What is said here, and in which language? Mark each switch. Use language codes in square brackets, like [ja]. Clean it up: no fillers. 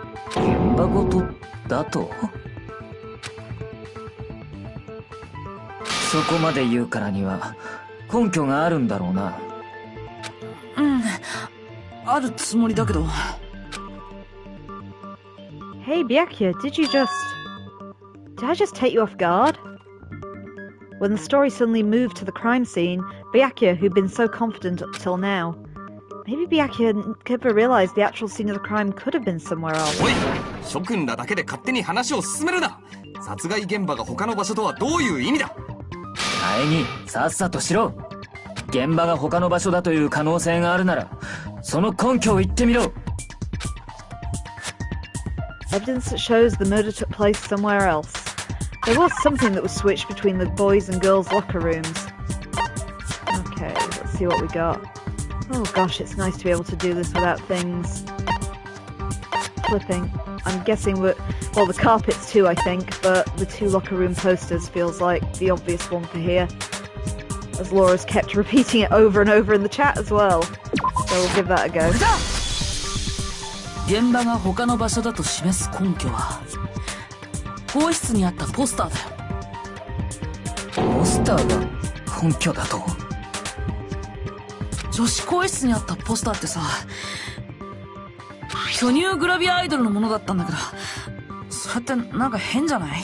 [ja] 現場ごとだと？そこまで言うからには根拠があるんだろうな。うん、あるつもりだけど。 [en] Hey Byakuya, did I just take you off guard? When the story suddenly moved to the crime scene, Byakuya, who'd been so confident up till now, maybe Byakuya never realized the actual scene of the crime could have been somewhere else. [ja] おい、諸君らだけで勝手に話を進めるな。殺害現場が他の場所とはどういう意味だ。前にさっさとしろ。現場が他の場所だという可能性があるならその根拠を言ってみろ。 [en] Evidence that shows the murder took place somewhere else. There was something that was switched between the boys and girls' locker rooms. Okay, let's see what we got. Oh gosh, it's nice to be able to do this without things flipping. I'm guessing the carpets too, I think, but the two locker room posters feels like the obvious one for here. As Laura's kept repeating it over and over in the chat as well. So we'll give that a go. [ja] 現場が他の場所だと示す根拠は更衣室にあったポスターだよ。ポスターが根拠だと？女子更衣室にあったポスターってさ、巨乳グラビアアイドルのものだったんだけど、それってなんか変じゃない？